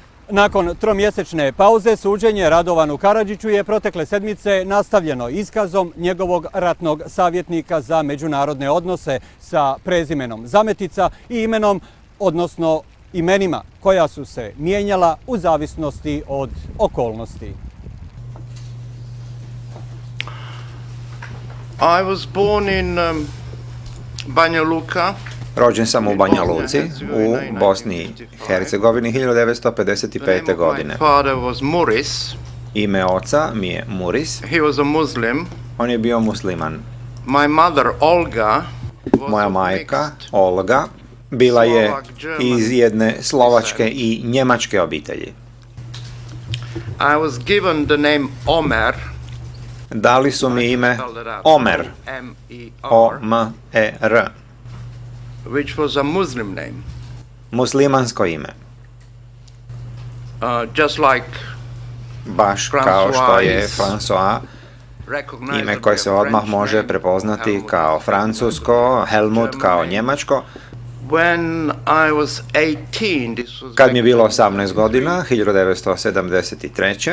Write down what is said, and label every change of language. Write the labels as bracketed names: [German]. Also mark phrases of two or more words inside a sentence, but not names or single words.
[Bosnian] Nakon tromjesečne pauze suđenje Radovanu Karadžiću je protekle sedmice nastavljeno iskazom njegovog ratnog savjetnika za međunarodne odnose sa prezimenom Zametica i imenom, odnosno imenima koja su se mijenjala u zavisnosti od okolnosti. [English] I was born in Banja Luka. [Bosnian] Rođen sam u Banja Luci, u Bosni i Hercegovini 1955. godine. Ime oca mi je Muris. On je bio musliman. Moja majka, Olga, bila je iz jedne slovačke i njemačke obitelji. Dali su mi ime Omer, O-M-E-R. [English] Which was a Muslim name. [Bosnian] Muslimansko ime. [English] Just like [Bosnian] baš kao što je François, ime koje se odmah može prepoznati kao francusko, Helmut kao njemačko. Kad mi je bilo 18 godina, 1973.